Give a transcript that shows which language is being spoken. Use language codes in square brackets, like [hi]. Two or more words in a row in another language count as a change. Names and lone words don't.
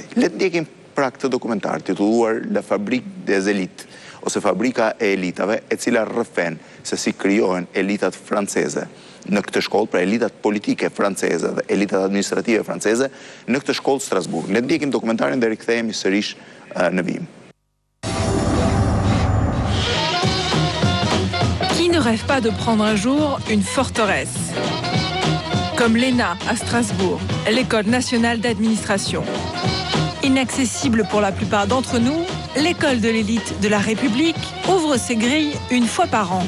[sq] Le të ndjekim pra këtë dokumentar titulluar La Fabrique des Élites ose Fabrika e elitave, e cila rrëfen se si krijohen elitat franceze në këtë shkollë, pra elitat politike franceze dhe elitat administrative franceze në këtë shkollë Strasbourg. Le të ndjekim dokumentarin dhe rikthehemi sërish në vijim. [fr] Qui ne rêve pas de prendre un jour une forteresse? Comme l'ENA à Strasbourg, l'École nationale d'administration. Inaccessible pour la plupart d'entre nous, l'école de l'élite de la République ouvre ses grilles une fois par an.